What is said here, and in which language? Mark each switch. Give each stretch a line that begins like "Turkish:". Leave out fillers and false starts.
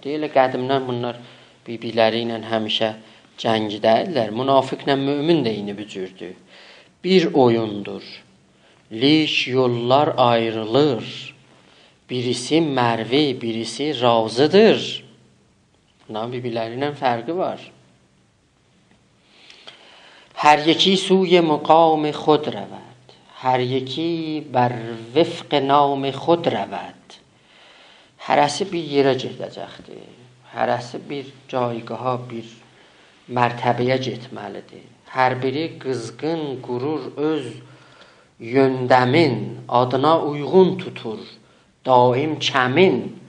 Azerbaijani: Deyirlər, qədimdən bunlar birbirləri ilə həmişə cəngidədirlər. Münafiqlə mümin də eyni bücürdür. Bir oyundur. Lik yollar ayrılır. Birisi mərvi, birisi razıdır. Bunların birbirləri ilə fərqi var.
Persian: Hər yeki suy مقام خود رود هر یکی بر وفق نام خود رود.
Azerbaijani: Hərəsi bir yerə gedəcəkdir. Hərəsi bir caygaha, bir mərtəbəyə getməlidir. Hər biri qızğın qurur öz yöndəmin, adına uyğun tutur, daim kəmin.